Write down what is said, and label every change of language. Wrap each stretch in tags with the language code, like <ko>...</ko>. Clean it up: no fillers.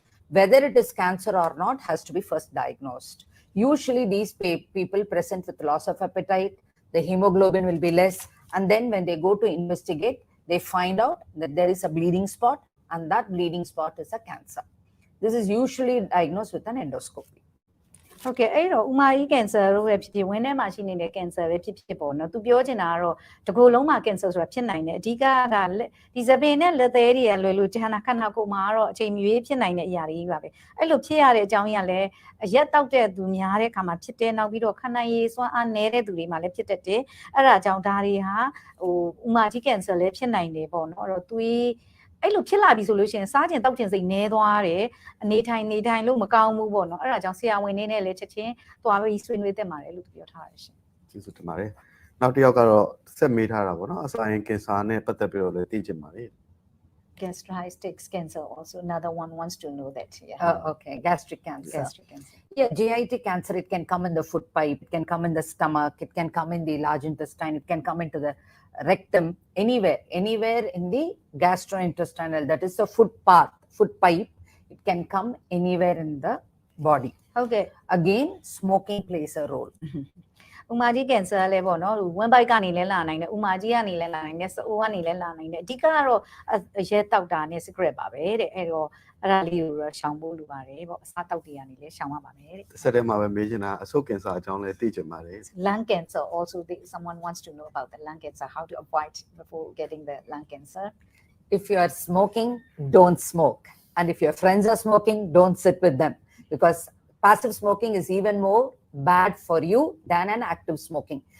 <en>Whether it is cancer or not has to be first diagnosed. Usually these people present with loss of appetite, the hemoglobin will be less, and then when they go to investigate, they find out that there is a bleeding spot, and that bleeding spot is a cancer. This is usually diagnosed with an endoscopy.</en> <my>Okay အဲ့တော့ဥမာကြီး cancer လို့ပဲဖြစ်ဖြစ်ဝင်းထဲမှာရှိနေတဲ့ cancer ပဲဖြစ်ဖြစ်ပေါ့နော်သူပြောချင်တာကတော့တကူလုံးမှာ cancer ဆိုတာဖြစ်နိုင်တယ်အဓိကကဒီသပင်နဲ့လက်သေးတွေကလွယ်လို့ခန္ဓာကိုယ်မှာတော့အချိန်မရွေးဖြစ်နိုင်တဲ့အရာတွေပါပဲအဲ့လိုဖြစ်ရတဲ့အကြောင်းကြီးကလည်းအရက်တောက်တဲ့သူများတဲ့အခါမှာဖြစ်တယ်နောက်ပြီးတော့ခန္ဓာရည်စွမ်းအားနည်းတဲ့သူတွေမှာလည်းဖြစ်တတ်တယ်အဲ့ဒါကြောင့်ဒါတွေဟာဟိုဥမာကြီး cancer လည်းဖြစ်နိုင်တယ်ပေါ့နော်အဲ့တော့သူ အဲ့လိုဖြစ်လာပြီဆိုလို့ရှိရင်စားကျင်တောက်ကျင်စိတ်နဲသွားတယ်အနေထိုင်လို့မကောင်းဘူးပေါ့နော်အဲ့ဒါကြောင့်ဆရာဝန်နေနဲ့လည်းချက်ချင်းသွားပြီးဆွေးနွေးတက်ပါတယ်လို့ပြောထားတယ်ရှင် ကျေးဇူးတင်ပါတယ်နောက်တစ်ယောက်ကတော့ဆက်မေးထားတာပေါ့နော်အစာရင်ကင်ဆာနဲ့ပတ်သက်ပြီးတော့လည်းသိချင်ပါတယ်</my> <en>gastritis cancer also another one wants to know that okay gastric cancer yeah GIT cancer it can come in the food pipe it can come in the stomach it can come in the large intestine it can come into the rectum anywhere in the gastrointestinal that is the food pipe it can come anywhere in the body okay again smoking plays a role</en> <my>ဥမာကြီး cancer လည်းပေါ့နော်ဝမ်းပိုက်ကနေလည်းလာနိုင်တယ်ဥမာကြီးကနေလည်းလာနိုင်တယ်စအိုးကနေလည်းလာနိုင်တယ်အဓိကကတော့ရဲတောက်တာနဲ့ secret ပါပဲတဲ့အဲ့တော့အဲ့ဒါလေးကိုတော့ရှောင်ဖို့လိုပါတယ်ပေါ့အစားတောက်တွေကနေလည်းရှောင်ရပါမယ်တဲ့ ဆက်တဲ့မှာပဲမေးချင်တာအဆုတ်ကင်ဆာအကြောင်းလည်းသိချင်ပါတယ်</my> <en>lung cancer also someone wants to know about the lung cancer how to avoid before getting the lung cancer if you are smoking don't smoke and if your friends are smoking don't sit with them because passive smoking is even more bad for you than an active smoking.</en>